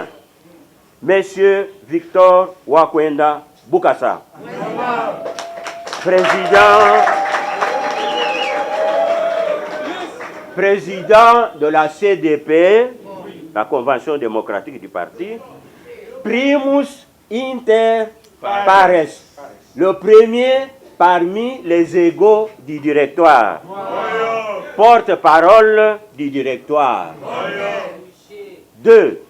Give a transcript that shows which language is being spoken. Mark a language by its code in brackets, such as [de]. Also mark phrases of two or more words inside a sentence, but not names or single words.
[fr] Monsieur Victor Wakwenda Bukassa, président de la CDP, la Convention démocratique du parti, [la] primus inter pares, [fr] le premier parmi les égaux du directoire, porte-parole du directoire. 2.